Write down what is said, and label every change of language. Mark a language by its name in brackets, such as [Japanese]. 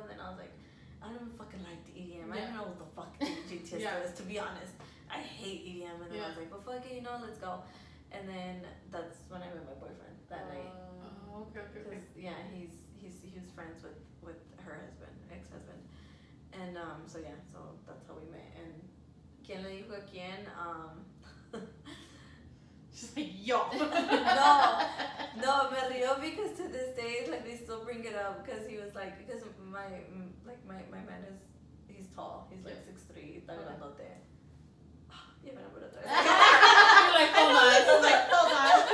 [English] And then I was like, I don't even fucking like the EDM. I don't know what the fuck DJ Tiesto is, to be honest. I hate EDM. And then I was like, well, fuck it, let's go. And then that's when I met my boyfriend that night. Oh, okay. Because yeah, he was friends with her husband, ex-husband, and so that's how we met. [Spanish] And quién le dijo a quién? [English] She's like, yo. [Spanish] no, me río [English] because to this day, like, they still bring it up because he was like, because my man he's tall, he's like 6'3", [Spanish] está grandote. [English] Yeah, but I'm gonna try. You're like, hold on.